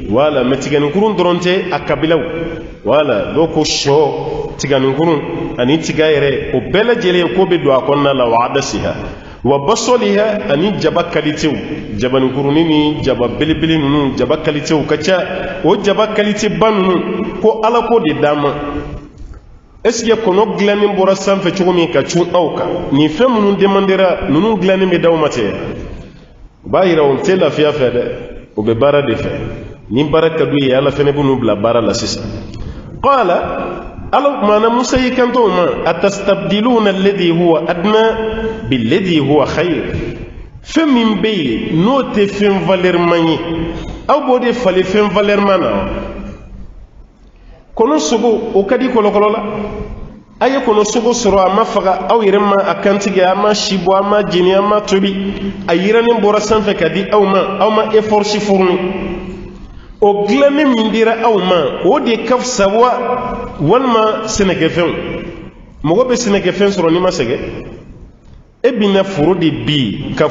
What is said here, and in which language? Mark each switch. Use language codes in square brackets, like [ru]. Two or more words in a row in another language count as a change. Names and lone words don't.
[bm] wala mais tiganinkurun dɔrɔn tɛ a kabilaw wala dɔw ko sɔ tiganinkurun ani tiga yɛrɛ o bɛɛ lajɛlen ko bɛ don a kɔnɔna la wa adasiha wa basɔliha ani jaba kalitew jabaninkurunin ni jaba belebele ninnu jaba kalitew ka ca o jaba kalite ba ninnu ko ala ko de d'an ma est-ce que kɔnɔ dilannen bɔra sanfɛ cogo min ka cun aw kan nin fɛn minnu demandera ninnu dilannen bɛ d'aw ma tɛ o b'a yira o tɛ lafiya fɛ dɛ o bɛ baara de fɛ ni baara ka d'u ye ala fɛnɛ bɛ n'u bila baara la sisan qala ala maana musa y'i kanto o ma [ar] أتستبدلون الذي هو أدنى بالذي هو خير [bm] fɛn min bɛ yen n'o tɛ fɛn valeur man ye aw b'o de falen fɛn valeur man na kɔnɔ sogo o ka di kɔlɔkɔlɔ la a ye kɔnɔ sogo sɔrɔ a ma faga aw yɛrɛ ma a kantigɛ a ma si bɔ a ma jeni a ma tobi a yirannen bɔra sanfɛ ka di aw ma effort si fourni o dilannen min dira aw ma o de ka fisa walima sɛnɛkɛfɛnw mɔgɔ bɛ sɛnɛkɛfɛn sɔrɔ n'i ma sɛgɛn e bina foro de bi ka